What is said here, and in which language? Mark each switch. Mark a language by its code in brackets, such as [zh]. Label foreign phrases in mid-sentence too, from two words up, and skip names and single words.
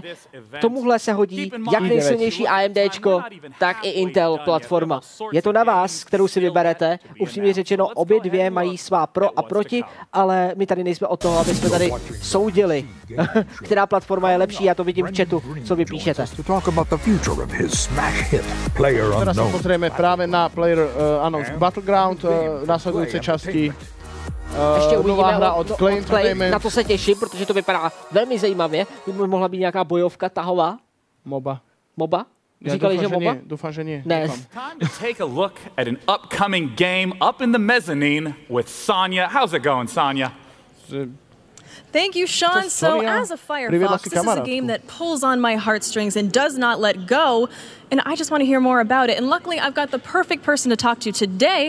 [cs] Tomuhle se hodí jak nejsilnější AMDčko, tak i Intel platforma. Je to na vás, kterou si vyberete. Upřímně řečeno, obě dvě mají svá pro a proti, ale my tady nejsme od toho, aby jsme tady soudili, která platforma je lepší. Já to vidím v chatu, co vy píšete. [sk] Teraz sa pozrieme práve na Player Battleground, následujúce časti. [cs] Ještě uvidíme od Play, na to se těším, protože to vypadá velmi zajímavě. By mohla být nějaká bojovka tahová. MOBA. MOBA? Říkali, že MOBA? Doufám, že nie. Ne. [en] Time to take a look at an upcoming game up in the mezzanine with Sonia. How's it going, Sonia? Thank you, Sean. So as a Firefox, this is a game that pulls on my heartstrings and does not let go. And I just want to hear more about it. And luckily, I've got the perfect person to talk to today.